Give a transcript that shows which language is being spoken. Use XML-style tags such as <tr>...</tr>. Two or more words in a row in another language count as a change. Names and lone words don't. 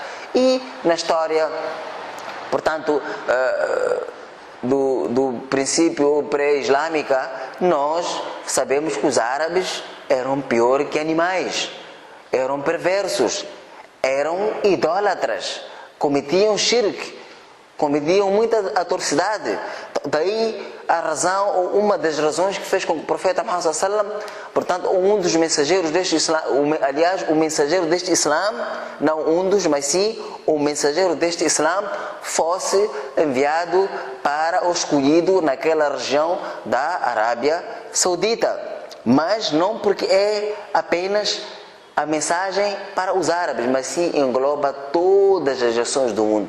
<pt>E na história, portanto, do princípio pré-islâmica, nós sabemos que os árabes eram pior que animais, eram perversos, eram idólatras, cometiam shirk, cometiam muita atrocidade. Daí a razão, ou uma das razões que fez com que o profeta Muhammad</pt> <ar>صلى الله عليه وسلم,</ar> <pt>portanto, um dos mensageiros deste Islã, aliás, o mensageiro deste Islã, não um dos, mas sim o mensageiro deste Islã, fosse enviado para o escolhido naquela região da Arábia Saudita. Mas não porque é apenas a mensagem para os árabes, mas sim engloba todas as nações do mundo.</pt>